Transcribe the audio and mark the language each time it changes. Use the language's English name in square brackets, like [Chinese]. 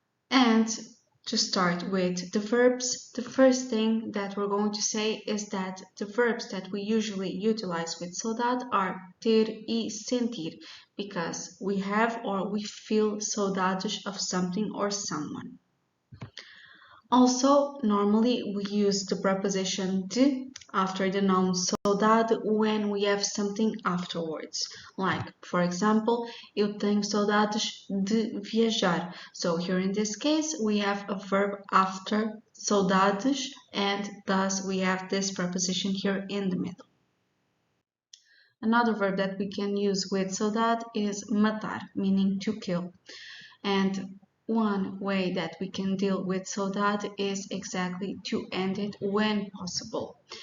[English] And to start with the verbs, the first thing that we're going to say is that the verbs that we usually utilize with saudade are [Portuguese] ter e sentir, [English] because we have or we feel saudades of something or someone. Also, normally we use the preposition de after the noun saudade when we have something afterwards. Like, for example, [Portuguese] eu tenho saudades de viajar. [English] So here in this case, we have a verb after saudades, and thus we have this preposition here in the middle. Another verb that we can use with saudade is matar, meaning to kill. And one way that we can deal with saudade is exactly to end it when possible.